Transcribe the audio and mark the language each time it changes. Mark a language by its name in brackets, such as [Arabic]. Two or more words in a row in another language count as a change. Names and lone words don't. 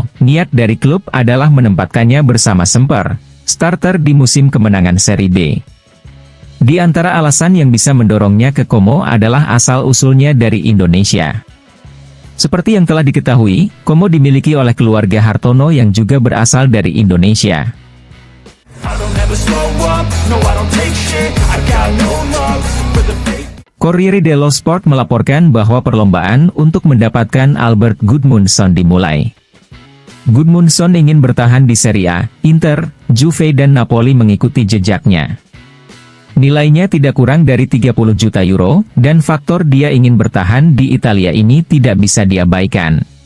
[Indonesian] Niat dari klub adalah menempatkannya bersama Semper, starter di musim kemenangan Serie B. Di antara alasan yang bisa mendorongnya ke Como adalah asal-usulnya dari Indonesia. Seperti yang telah diketahui, Como dimiliki oleh keluarga Hartono yang juga berasal dari Indonesia. Corriere dello Sport melaporkan bahwa perlombaan untuk mendapatkan Albert Gudmundsson dimulai. Gudmundsson ingin bertahan di Serie A, Inter, Juve dan Napoli mengikuti jejaknya. Nilainya tidak kurang dari 30 juta euro, dan faktor dia ingin bertahan di Italia ini tidak bisa diabaikan.